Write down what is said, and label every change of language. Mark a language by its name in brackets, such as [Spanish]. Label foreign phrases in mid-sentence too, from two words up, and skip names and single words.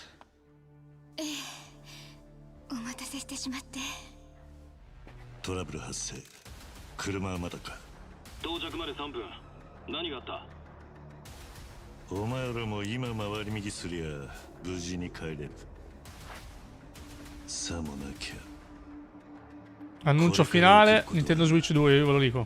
[Japanese] ええ、お待たせしてしまって。トラブル発生。車はまだか？到着まで3分。何があった？お前らも今回り右すりゃ無事に帰れる。さもなきゃ。 [Italian] Annuncio finale, Nintendo Switch 2, io ve lo dico.